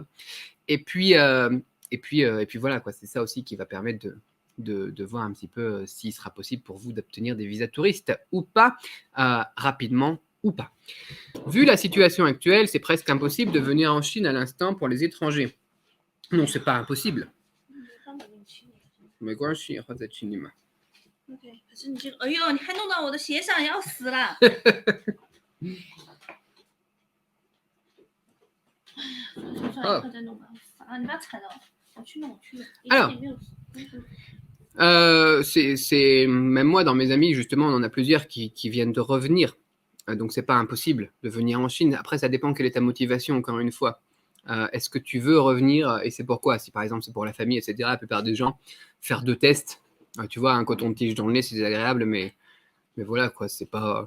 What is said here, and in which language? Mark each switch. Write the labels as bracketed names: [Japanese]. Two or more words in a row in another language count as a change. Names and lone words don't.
[French] Et puis voilà, quoi, c'est ça aussi qui va permettre de voir un petit peu s'il sera possible pour vous d'obtenir des visas touristes ou pas, rapidement ou pas. Vu la situation actuelle, c'est presque impossible de venir en Chine à l'instant pour les étrangers. Non, c'est pas impossible. Mais quoi, Chine, Chine. [Chinese] 可是你这个，哎呦，你还弄到我的鞋上，要死了！算了，快再弄吧，烦了，你不要踩到，我去弄， [French] Alors, même moi, dans mes amis, justement, on en a plusieurs qui viennent de revenir. Donc, c'est pas impossible de venir en Chine. Après, ça dépend quelle est ta motivation, encore une fois. Est-ce que tu veux revenir et c'est pourquoi? Si par exemple c'est pour la famille, etc., la plupart des gens, faire 2 tests, tu vois, un coton-tige dans le nez, c'est désagréable, mais voilà, quoi, c'est pas.